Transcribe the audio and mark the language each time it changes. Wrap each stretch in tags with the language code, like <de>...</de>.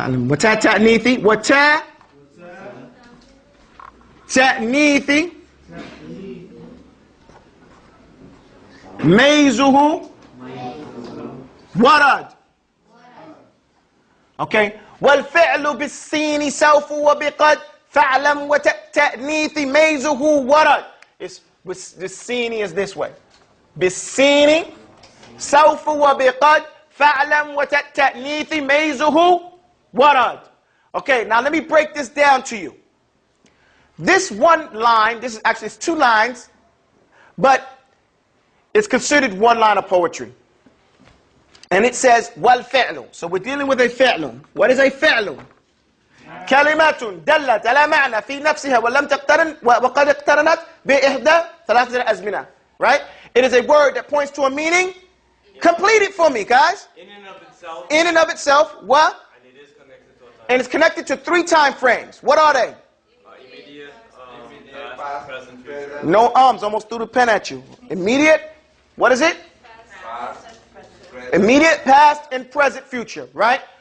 <ar>وتاء تأنيثي وتاء تأنيثي ميزه ورد.</ar> <en>Okay?</en> <ar>والفعل بالسين سوف وبقد فاعلم وتأنيث ميزه ورد.</ar> <en>The سين is this way.</en> <ar>بالسين سوف وبقد فاعلم وتأنيث ميزه ورد.</ar> <en>Okay, now let me break this down to you. This one line, this is actually it's two lines, but it's considered one line of poetry. And it says, وَالْفِعْلُ. So we're dealing with a فعل. What is a فعل?</en> <ar>كلمات دلت على معنى في نفسها ولم تقترن وقد اقترنت بإحدى ثلاثة أزمنة.</ar> <en>Right? It is a word that points to a meaning. Complete it for me, guys. In and of itself. In and of itself. What? And it is connected to a time. And it's connected to 3 time frames. What are they? Immediate, past, present, future. No arms. Almost threw the pen at you. Immediate. What is it? Immediate, past, and present, future, right?</en>